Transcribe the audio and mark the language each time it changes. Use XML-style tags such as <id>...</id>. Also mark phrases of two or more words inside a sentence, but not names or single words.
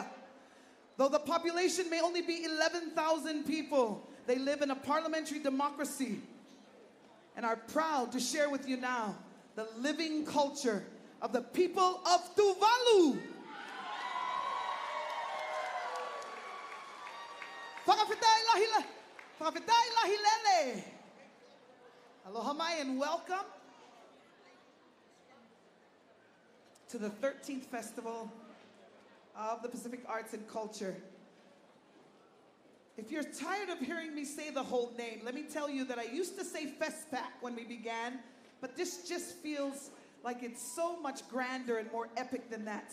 <en>Though the population may only be 11,000 people, they live in a parliamentary democracy and are proud to share with you now the living culture of the people of Tuvalu.</en> <haw>Aloha mai</haw> <en>and welcome to the 13th Festival of the Pacific Arts and Culture. If you're tired of hearing me say the whole name, let me tell you that I used to say FESTPAC when we began, but this just feels like it's so much grander and more epic than that.</en>